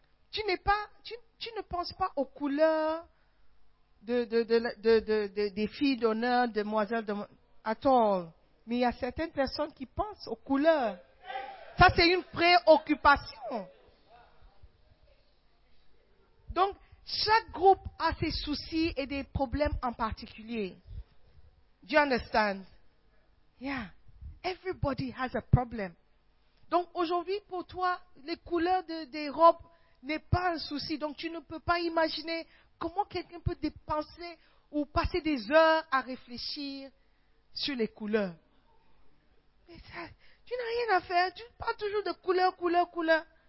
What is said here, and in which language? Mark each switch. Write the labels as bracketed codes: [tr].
[fr] Tu ne penses pas aux couleurs des filles d'honneur, demoiselles [en] at all. [fr] Mais il y a certaines personnes qui pensent aux couleurs. Ça, c'est une préoccupation. Donc, chaque groupe a ses soucis et des problèmes en particulier. [en] Do you understand? Yeah. Everybody has a problem. [fr] Donc, aujourd'hui, pour toi, les couleurs des robes n'est pas un souci. Donc, tu ne peux pas imaginer comment quelqu'un peut dépenser ou passer des heures à réfléchir sur les couleurs. Mais ça, tu n'as rien à faire. Tu parles toujours de couleurs, couleurs, couleurs.